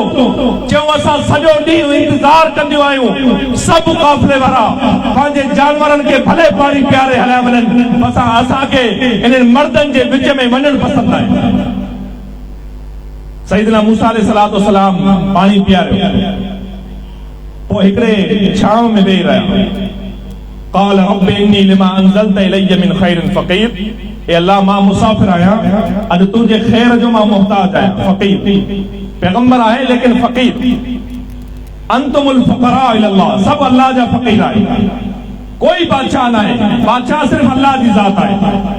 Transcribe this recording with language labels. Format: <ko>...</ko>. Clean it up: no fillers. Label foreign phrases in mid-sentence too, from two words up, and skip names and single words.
<sd>चऊं असां सॼो ॾींहुं इंतज़ार कंदियूं आहियूं सभु काफ़िले वारा पंहिंजे जानवरनि खे भले पाणी पीआरे हलिया वञनि, असांखे इन्हनि मर्दनि जे विच में वञणु पसंदि आहे। सैयदना मूसा</sd> <ar>عليه الصلاة والسلام</ar> <sd>पाणी पीआरियो, पोइ हिकिड़े छांव में वेही रहिया।</sd> <ar>قال رب إني لما أنزلت إلي من خير فقير,</ar> <sd>ए अल्लाह मां मुसाफिर आहियां, अॼु तुंहिंजे खैर जो मां मुहताज आहियां। फ़क़ीर पैगंबर आहे लेकिन फ़क़ीर।</sd> <ar>أنتم الفقراء إلى الله,</ar> <sd>सब अल्लाह जा फ़क़ीर आहे, कोई बादशाह ना आहे, बादशाह सिर्फ अल्लाह जी ज़ात आहे।</sd>